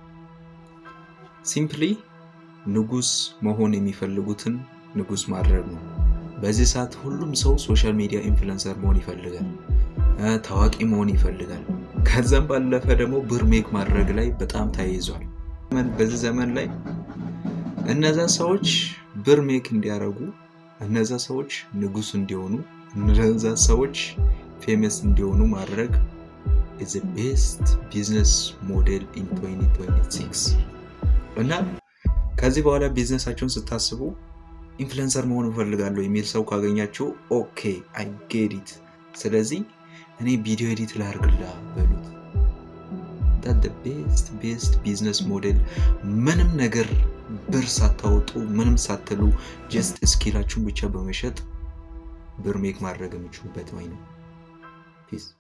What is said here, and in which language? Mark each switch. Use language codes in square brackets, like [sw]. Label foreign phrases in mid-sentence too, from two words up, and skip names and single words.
[am] ሲምፕሊ ንጉስ መሆን የሚፈልጉትን ንጉስ ማድረግ ነው። በዚህ ሰዓት ሁሉም ሰው [en] social media influencer [am] መሆን ይፈልጋል፣ ታዋቂ መሆን ይፈልጋል። ከዛም ባለፈ ደግሞ ብር ሜክ ማድረግ ላይ በጣም ተያይዟል። በዚህ ዘመን ላይ እነዛ ሰዎች ብር ሜክ እንዲያደርጉ፣ እነዛ ሰዎች ንጉስ እንዲሆኑ፣ እነዛ ሰዎች ፌመስ እንዲሆኑ ማድረግ [en] is the best business model in 2026 [am] እና ከዚህ በኋላ ቢዝነሳቸውን ስታስቡ ኢንፍሉዌንሰር መሆን እፈልጋለሁ የሚል ሰው ካገኛችሁ [en] OK I get it፣ [am] ስለዚህ እኔ ቪዲዮ ኤዲት ላድርግላ በሉት። [en] that the best business model [am] ምንም ነገር ብር ሳታወጡ ምንም ሳትሉ ጀስት ስኪላችሁን ብቻ በመሸጥ ብር ሜክ ማድረግ የምችሉበት ወይ ነው። ፒስ